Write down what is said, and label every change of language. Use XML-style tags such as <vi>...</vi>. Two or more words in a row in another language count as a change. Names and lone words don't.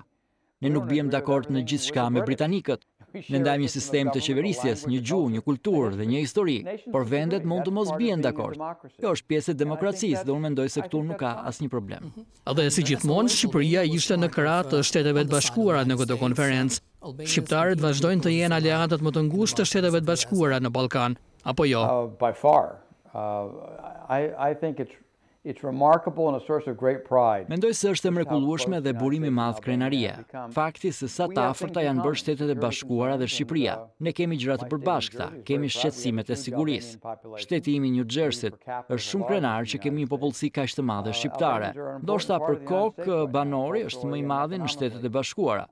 <sq>Ne nuk bijmë dakord në gjithçka me britanikët. Ne ndajmë një sistem të qeverisjes, një gjuhë, një kulturë dhe një histori, por vendet mund të mos bien dakord. Kjo është pjesë e demokracisë dhe unë mendoj se këtu nuk ka asnjë problem. Dhe si gjithmonë, Shqipëria ishte në krah të Shteteve të Bashkuara në këtë konferencë. Shqiptarët vazhdojnë të jenë aleatët më të ngushtë të Shteteve të Bashkuara në Ballkan, apo jo?</sq> <en>By far. I think It's remarkable and a source of great pride.</en> <sq>Mendoj se është e mrekullueshme dhe burimi i madh krenarie. Fakti se sa të afërta janë bërë Shtetet e Bashkuara dhe Shqipëria. Ne kemi gjëra të përbashkëta, kemi shqetësimet e sigurisë. Shteti im i New Jersey është shumë krenar që kemi një popullsi kaq të madhe shqiptare. Ndoshta për kokë banori është më i madhi në Shtetet e Bashkuara.</sq>